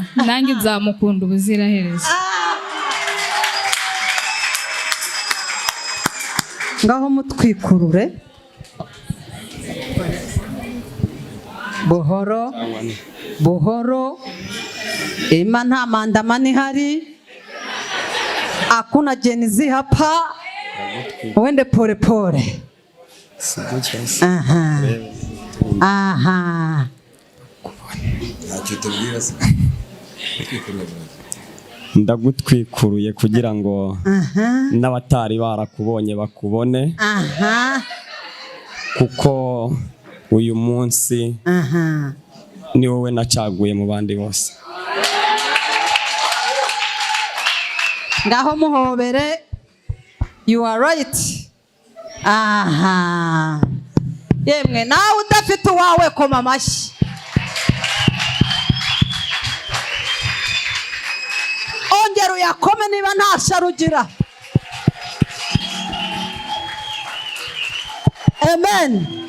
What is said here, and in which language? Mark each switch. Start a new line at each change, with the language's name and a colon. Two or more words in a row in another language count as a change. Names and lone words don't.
Kinyarwanda: Nanjye nzamukunda ubuziraherezo. Ngaho mutwikurure. Buhoro. Buhoro. Ima nta maandamano ihari.
Swahili: Hakuna jenzi hapa. Wende pole pole.
Kinyarwanda: Aha. Aha. Ndagutwikuruye kugira ngo n'abatari barakubonye bakubone. Aha. Kuko uyu munsi ni wowe nacaguye mu bandi bose. Ngaho muhobere.
English: You are right.
Kinyarwanda: Aha. Yemwe nawe udafite uwawe koma amashyi. Ongera uyakome niba nta sharugira. Amen.